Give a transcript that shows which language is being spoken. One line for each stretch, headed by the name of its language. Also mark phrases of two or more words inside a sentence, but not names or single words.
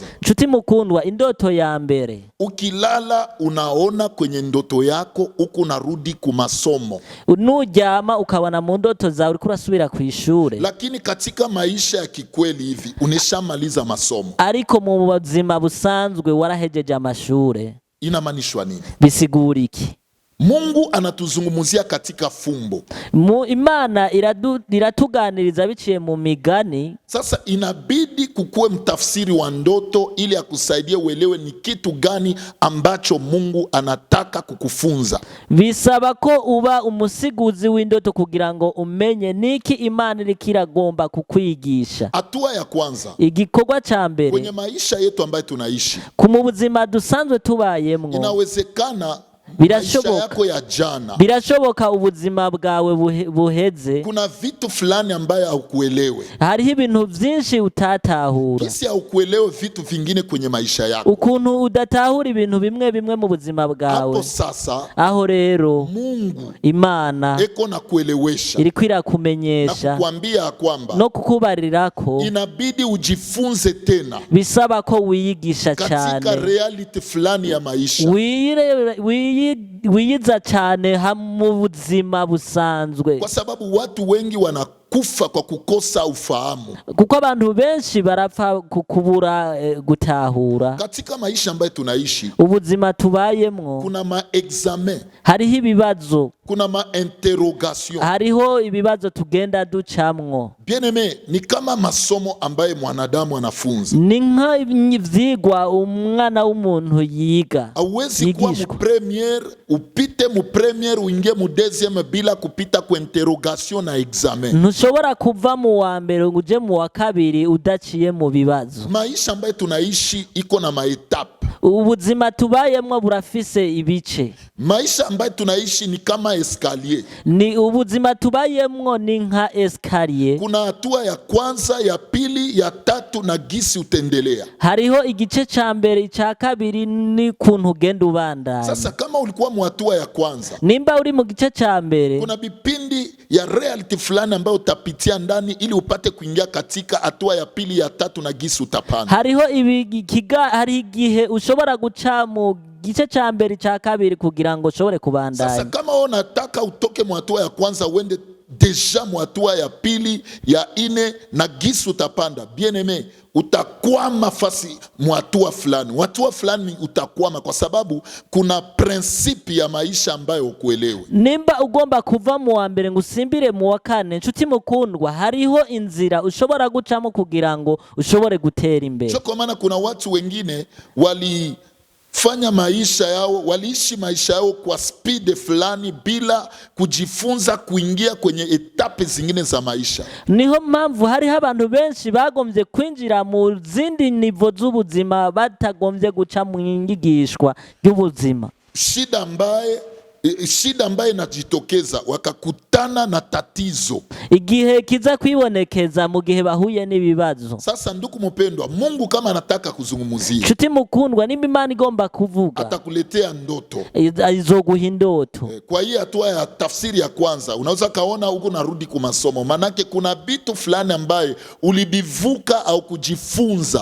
Rundi: nshuti mukundwa, indoto ya mbere,
Swahili: ukilala unaona kwenye ndoto yako uko narudi ku masomo,
Rundi: nuryama ukabona mu ndoto zawe uriko urasubira ku ishure,
Swahili: lakini katika maisha ya kikweli hivi uneshamaliza masomo.
Rundi: ariko mu buzima busanzwe warahejeje amashure.
Swahili: Inamanishwa nini?
Rundi: bisigura iki?
Swahili: Mungu anatuzungumzia katika fumbo.
Rundi: Imana iratuganiriza biciye mu migani.
Swahili: Sasa inabidi kukuwe mtafsiri wa ndoto ili akusaidie uelewe ni kitu gani ambacho Mungu anataka kukufunza.
Rundi: Bisaba ko uba umusiguzi w'indoto kugira ngo umenye niki Imana irikiragomba kukwigisha.
Swahili: Hatua ya kwanza,
Rundi: igikorwa ca mbere
Swahili: kwenye maisha yetu ambayo tunaishi,
Rundi: ku buzima dusanzwe tubayemwo,
Swahili: inawezekana
Rundi: birashoboka ubuzima bwawe buheze,
Swahili: kuna vitu fulani ambaye haukuelewe.
Rundi: Hariho ibintu vyinshi utatahura.
Swahili: Kisi haukuelewe vitu vingine kwenye maisha yako.
Rundi: Ukuntu udatahura ibintu bimwe bimwe mu buzima bwawe.
Swahili: Hapo sasa,
Rundi: aho rero
Swahili: Mungu,
Rundi: Imana
Swahili: eko na kuelewesha,
Rundi: iriko irakumenyesha,
Swahili: na kukwambia kwamba
Rundi: no kukubarira ko
Swahili: inabidi ujifunze tena.
Rundi: Bisaba ko wiyigisha cyane
Swahili: katika reality fulani ya maisha.
Rundi: Wiyiza cyane mu buzima busanzwe,
Swahili: kwa sababu watu wengi wanakufa kwa kukosa ufahamu,
Rundi: kuko abantu benshi barapfa kukubura gutahura.
Swahili: Katika maisha ambayo tunaishi,
Rundi: ubuzima tubayemwo,
Swahili: kuna ma-examen,
Rundi: hariho ibibazo, kuna
Swahili: ma-interrogation,
Rundi: hariho ibibazo tugenda ducamwo.
French: Bien-aimé,
Swahili: ni kama masomo ambaye mwanadamu anafunza.
Rundi: Ni nk'ivyigwa umwana w'umuntu yiga.
Swahili: Hauwezi kuwa mu premier, upite mu premier uingie mu deuxième bila kupita ku interrogation na examen.
Rundi: Ntushobora kuva mu wa mbere ngo uje mu wa kabiri udaciye mu bibazo.
Swahili: Maisha ambaye tunaishi iko na maetape.
Rundi: Ubuzima tubayemwo burafise ibice.
Swahili: Maisha ambaye tunaishi ni kama escalier.
Rundi: Ni ubuzima tubayemwo ni nka escalier.
Swahili: Kuna hatua ya kwanza, ya pili, ya tatu na gisi utendelea.
Rundi: Hariho igice ca mbere, ica kabiri ni kuntu ugenda ubandanya.
Swahili: Sasa kama ulikuwa mu hatua ya kwanza,
Rundi: nimba uri mu gice ca mbere,
Swahili: kuna bipindi ya reality fulani ambayo utapitia ndani ili upate kuingia katika hatua ya pili, ya tatu na gisi utapanda.
Rundi: Hariho hari igihe ushobora guca mu gice ca mbere, ca kabiri kugira ngo ushobore kubandanya.
Swahili: Sasa kama unataka utoke mu hatua ya kwanza uende deja mu hatua ya pili, ya ine na gisi utapanda,
French: bien-aimé,
Swahili: utakwama fasi mu hatua fulani. Hatua fulani utakwama kwa sababu kuna prinsipi ya maisha ambayo ukuelewe.
Rundi: Nimba ugomba kuva mu wa mbere ngo usimbire mu wa kane, nshuti mukundwa, hariho inzira ushobora gucamo kugira ngo ushobore gutera imbere.
Swahili: Kwa maana kuna watu wengine waliishi maisha yao kwa speed fulani bila kujifunza kuingia kwenye etape zingine za maisha.
Rundi: Niho mpamvu hariho abantu benshi bagombye kwinjira mu zindi nivo z'ubuzima batagombye guca mu ngigishwa y'ubuzima.
Swahili: Shida ambaye inajitokeza wakakutana na tatizo,
Rundi: igihe kiza kwibonekeza mu gihe bahuye n'ibibazo.
Swahili: Sasa ndugu mpendwa, Mungu kama anataka kuzungumzia,
Rundi: nshuti mukundwa, nimba Imana igomba kuvuga,
Swahili: atakuletea ndoto,
Rundi: izoguha indoto.
Swahili: Kwa hiyo hatua ya tafsiri ya kwanza unaweza kaona huko narudi kwa masomo, manake kuna vitu fulani ambaye ulibivuka au kujifunza.